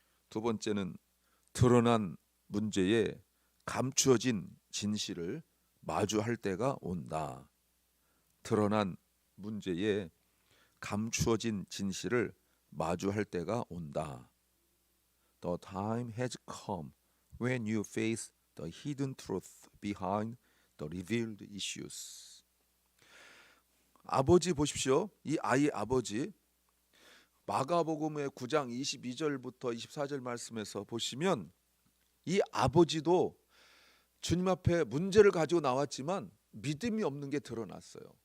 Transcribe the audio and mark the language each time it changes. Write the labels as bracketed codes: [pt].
[ko] 두 번째는 드러난 문제에 감추어진 진실을 마주할 때가 온다. 드러난 문제에 감추어진 진실을 마주할 때가 온다. [en] The time has come when you face the hidden truth behind the revealed issues. [ko] 아버지 보십시오. 이 아이의 아버지 마가복음의 9장 22절부터 24절 말씀에서 보시면 이 아버지도 주님 앞에 문제를 가지고 나왔지만 믿음이 없는 게 드러났어요.